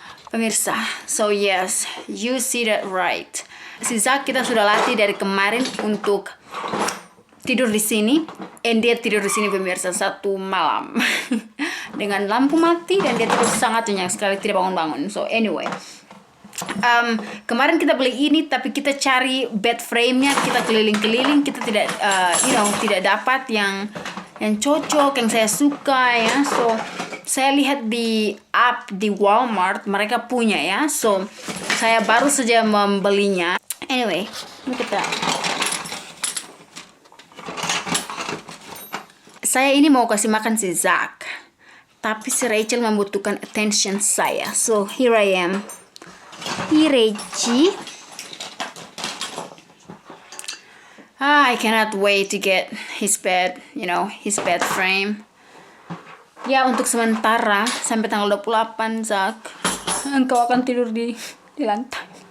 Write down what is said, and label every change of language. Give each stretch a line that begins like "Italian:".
English: Pemirsa, so yes, you see that right.
Indonesian: Si Zak kita sudah latih dari kemarin untuk tidur di sini, and dia tidur di sini pemirsa 1 malam dengan lampu mati, dan dia tidur sangat nyenyak sekali, tidak bangun-bangun.
English: So anyway,
Indonesian: kemarin kita beli ini, tapi kita cari bed frame-nya, kita keliling-keliling, kita tidak, tidak dapat yang cocok, yang saya suka ya. So saya lihat di app di Walmart mereka punya ya. So saya baru saja membelinya. Anyway, kita saya ini mau kasih makan si Zak, tapi si Rachel membutuhkan attention saya.
English: So here I am. Here Reggie. I cannot wait to get his bed, his bed frame.
Indonesian: Ya, untuk sementara sampai tanggal 28, Zak, engkau akan tidur di lantai.